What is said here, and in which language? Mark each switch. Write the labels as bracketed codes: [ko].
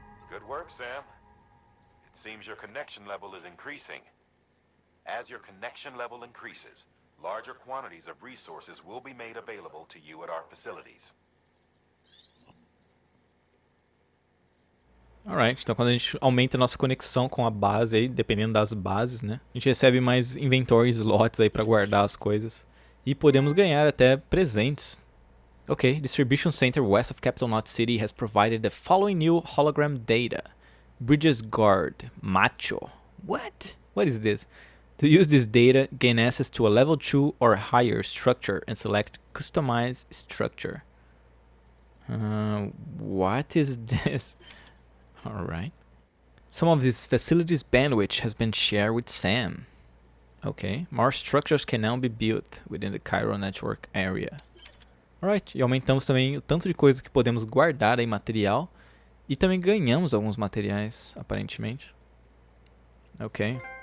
[en] Good work, Sam. It seems your connection level is increasing. As your connection level increases, larger quantities of resources will be made available to you at our facilities. [pt] Alright, então quando a gente aumenta a nossa conexão com a base aí, dependendo das bases, né? A gente recebe mais inventory slots aí pra guardar as coisas. E podemos ganhar até presentes. [en] Okay, Distribution Center west of Capital Knot City has provided the following new hologram data. Bridges Guard. Macho. What? What is this? To use this data, gain access to a level 2 or higher structure and select Customize Structure. What is this? Alright. Some of this facility's bandwidth has been shared with Sam. Okay, more structures can now be built within the Cairo network area. [pt] Alright, e aumentamos também o tanto de coisas que podemos guardar aí, material. E também ganhamos alguns materiais, aparentemente. Ok.